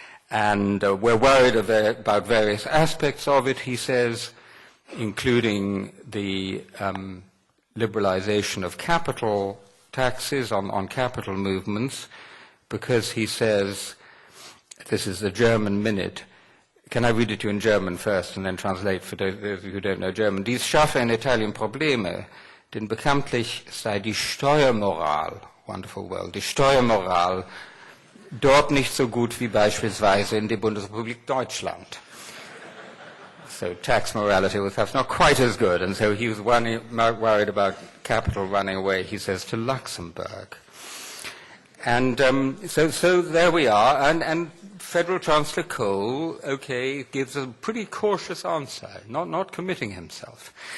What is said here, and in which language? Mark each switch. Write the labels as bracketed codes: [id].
[en] And we're worried about various aspects of it, he says, including the liberalization of capital taxes on capital movements, because he says, this is the German minute. Can I read it to you in German first and then translate for those of you who don't know German? [de] Dies schaffe in Italien Probleme, denn bekanntlich sei die Steuermoral, [en] wonderful world, [de] die Steuermoral dort nicht so gut wie beispielsweise in der Bundesrepublik Deutschland. [en] So tax morality was perhaps not quite as good, and so he was worried about capital running away, he says, to Luxembourg. And so there we are, and Federal Chancellor Kohl, okay, gives a pretty cautious answer, not committing himself.